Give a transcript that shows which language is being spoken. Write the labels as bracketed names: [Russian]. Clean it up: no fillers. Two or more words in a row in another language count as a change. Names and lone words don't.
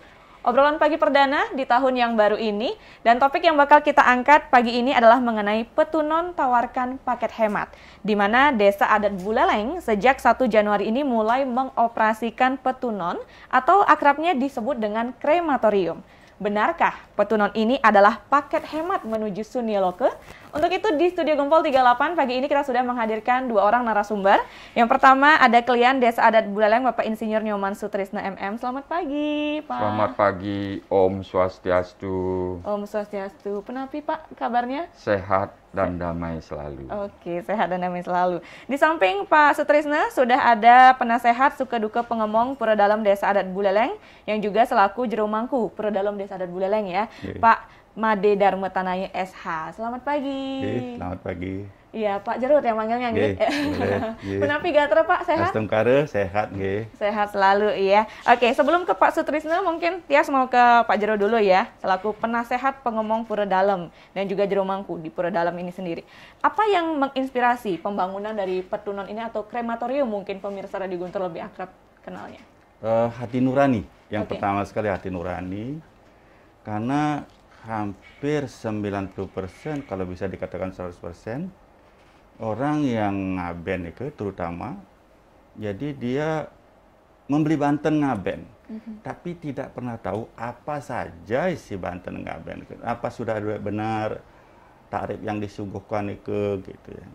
[Indonesian] Obrolan pagi perdana di tahun yang baru ini dan topik yang bakal kita angkat pagi ini adalah mengenai Petunon tawarkan paket hemat, di mana Desa Adat Buleleng sejak 1 Januari ini mulai mengoperasikan Petunon atau akrabnya disebut dengan krematorium. Benarkah Petunon ini adalah paket hemat menuju Sunyaloke? Untuk itu di Studio Gempol 38 pagi ini kita sudah menghadirkan dua orang narasumber. Yang pertama ada klien Desa Adat Buleleng Bapak Insinyur Nyoman Sutrisna MM. Selamat pagi Pak. Selamat pagi, [Balinese] Om Swastiastu. Om Swastiastu. Penapi Pak kabarnya? [Indonesian] Sehat dan damai selalu. Oke, sehat dan damai selalu. Di samping Pak Sutrisna sudah ada penasehat suka duka pengemong Pura Dalam Desa Adat Buleleng yang juga selaku jero mangku Pura Dalam Desa Adat Buleleng ya. Pak Made Darma Tanaya SH. Selamat pagi. Selamat pagi. Iya, Pak Jarut yang manggilnya nggih. [Balinese] Penapi gatra Pak, sehat? Astumkara sehat nggih. [Indonesian] Sehat selalu iya. Oke, sebelum ke Pak Sutrisna mungkin Tias mau ke Pak Jarut dulu ya, selaku penasehat pengemong Pura Dalam dan juga jero mangku di Pura Dalam ini sendiri. Apa yang menginspirasi pembangunan dari Petunon ini atau krematorium mungkin pemirsa Radio Guntur lebih akrab kenalnya? Hati nurani. Yang pertama sekali hati nurani. Karena hampir 90%, kalau bisa dikatakan 100%, orang yang ngaben itu terutama, jadi dia membeli Banten ngaben, tapi tidak pernah tahu apa saja isi Banten ngaben, apa sudah benar tarif yang disuguhkan itu, gitu ya.